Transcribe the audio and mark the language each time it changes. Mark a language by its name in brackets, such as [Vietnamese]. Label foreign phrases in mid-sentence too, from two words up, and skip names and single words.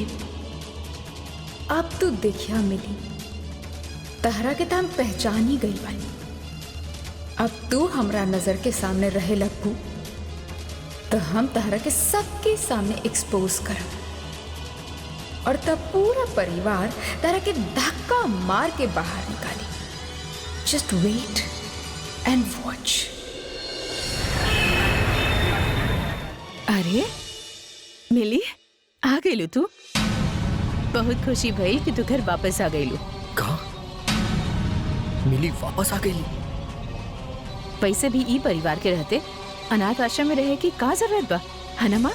[Bhojpuri] अब तू देखिया मिली, तहरा के तो हम पहचान ही गई बानी। अब तू हमरा नजर के सामने रहे लगू तो हम तहरा के सबके सामने एक्सपोज करब और तब पूरा परिवार तहरा के धक्का मार के बाहर निकाली। [English] Just wait and watch. [Bhojpuri] अरे मिली, आ गईलू तू? बहुत खुशी भई कि तू घर वापस आ गईलू। कहा मिली वापस आ गई? वैसे भी ई परिवार के रहते अनाथ आश्रम में रहे की का जरूरत बा, है ना माँ?